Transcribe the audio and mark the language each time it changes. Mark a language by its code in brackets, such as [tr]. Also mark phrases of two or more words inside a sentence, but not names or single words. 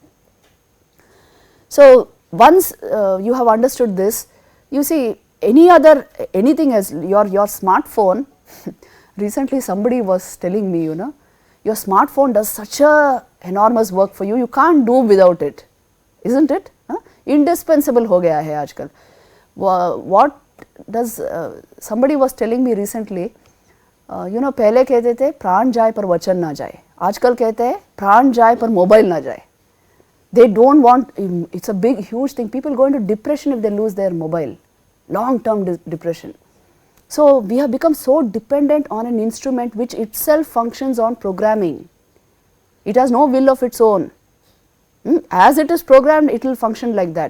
[en] So once you have understood this, you see, anything else, your smartphone, recently somebody was telling me, you know, your smartphone does such a enormous work for you, you can't do without it, isn't it? [hi] Indispensable ho gaya hai aajkal. [en] What does, somebody was telling me recently, you know, [hi] पहले कहते थे प्राण जाए पर वचन न जाए, आजकल कहते है प्राण जाए पर mobile न जाए. [en] They don't want, it's a big huge thing, people go into depression if they lose their mobile, long-term depression. So we have become so dependent on an instrument which itself functions on programming. It has no will of its own. As it is programmed, it will function like that.